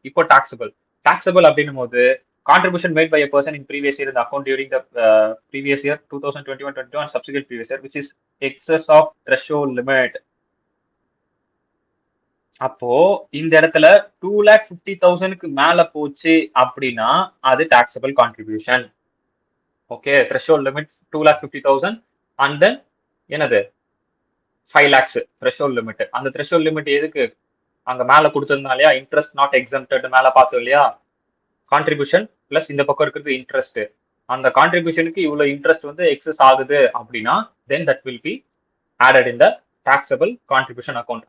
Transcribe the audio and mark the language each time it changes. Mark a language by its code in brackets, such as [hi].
[ta] இப்போ taxable. Taxable அப்படின்னும் போது [en] contribution made by a person in previous year in the account during the previous year 2021-22 and subsequent previous year which is excess of threshold limit. [ta] அப்போ இந்த இடத்துல 2,50,000க்கு மேல போச்சு அப்படின்னா அது taxable contribution. [en] Okay, threshold limit 2,50,000 and then என்னது 5 lakhs threshold limit. [ta] அந்த threshold limit எதுக்கு அங்க மேல கொடுத்திருந்தா இல்லையா, இன்ட்ரெஸ்ட் நாட் எக்ஸம்ப்டட் மேல பார்த்தோம் இல்லையா, கான்ட்ரிபியூஷன் பிளஸ் இந்த பக்கம் இருக்கிறது இன்ட்ரெஸ்ட். அந்த கான்ட்ரிபியூஷனுக்கு இவ்வளவு இன்ட்ரெஸ்ட் வந்து எக்ஸஸ் ஆகுது அப்படின்னா [en] Then that will be added in the taxable contribution account.